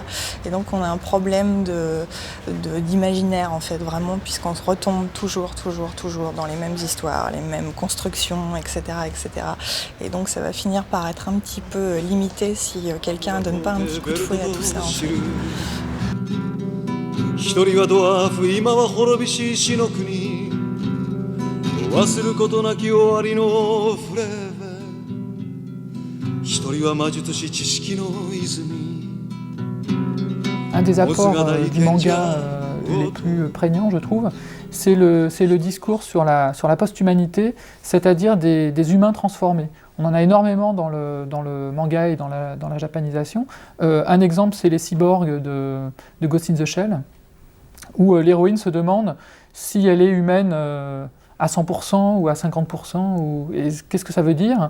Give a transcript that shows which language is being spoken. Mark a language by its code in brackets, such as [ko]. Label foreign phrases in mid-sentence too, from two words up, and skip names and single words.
[fr] Et donc on a un problème d'imaginaire en fait vraiment puisqu'on se retombe toujours dans les mêmes histoires, les mêmes constructions, etc. Et donc ça va finir par être un petit peu limité si quelqu'un ne donne pas un petit coup de fouet à tout ça en fait. [ja] 一人はドワーフ今は滅びし死の国忘ることなき終わりのフレーベ一人は魔術師知識の泉 [fr] Un des apports du manga les plus prégnants, je trouve, c'est le discours sur la post-humanité, c'est-à-dire des humains transformés. On en a énormément dans le manga et dans la japanisation. Un exemple, c'est les cyborgs de Ghost in the Shell, où l'héroïne se demande si elle est humaine à 100% ou à 50%, qu'est-ce que ça veut dire?